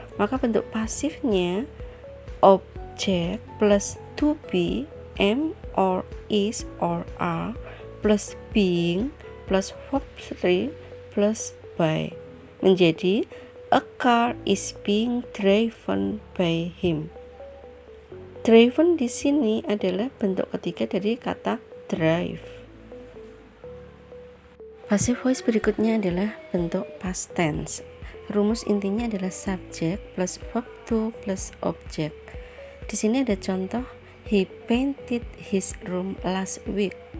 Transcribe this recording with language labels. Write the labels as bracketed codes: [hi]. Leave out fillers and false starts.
[id] Maka bentuk pasifnya object plus to be, am or is or are, plus being plus verb 3 plus by menjadi [en] a car is being driven by him. [id] Driven di sini adalah bentuk ketiga dari kata drive. Passive voice berikutnya adalah bentuk past tense. Rumus intinya adalah subject plus verb to plus object. Di sini ada contoh, [en] he painted his room last week.